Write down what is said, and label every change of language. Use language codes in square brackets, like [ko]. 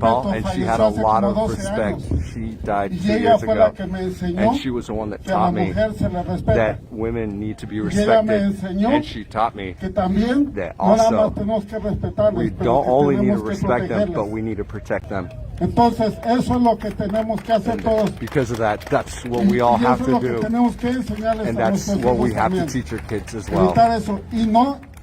[en] Paul, and she had a lot of respect. She died 2 years ago, and she was the one that taught me that women need to be respected, and she taught me that also we don't only need to respect them, but we need to protect them. [es] Entonces, eso es lo que tenemos que hacer todos. [en] Because of that, that's what we all have to do, and that's what we have to teach our kids as well.